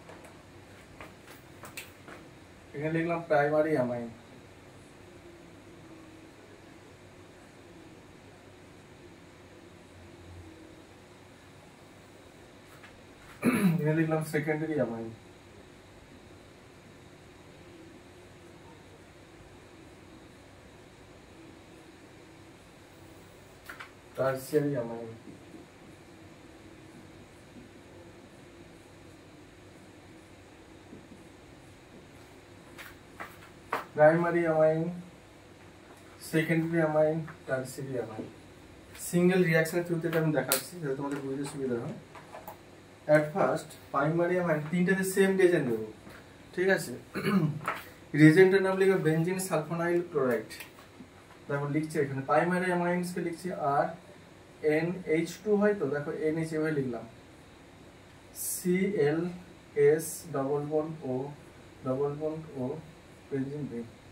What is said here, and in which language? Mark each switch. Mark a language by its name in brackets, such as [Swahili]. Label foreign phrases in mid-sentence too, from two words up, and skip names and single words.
[Bangla] এখানে লিখলাম [English] primary amine। [Bangla] এখানে লিখলাম [English] secondary amine। tertiary amine। primary amine, secondary amine, tertiary amine. single reaction through [Bangla] থেকে আমি দেখাচ্ছি যাতে তোমাদের বুঝতে সুবিধা হয়। [English] at first primary amine [Bangla] তিনটাতে [English] same reagent [Bangla] দেব, ঠিক আছে? রিজেন্টের নাম লিখব [English] benzene sulfonyl chloride. [Bangla] তারপর লিখছি এখানে [English] primary amines [Bangla] কে লিখছি আর NH2 হয় তো দেখো NH এভাবে লিখলাম ClS [English] double bond [Bangla] O [English] benzene ring.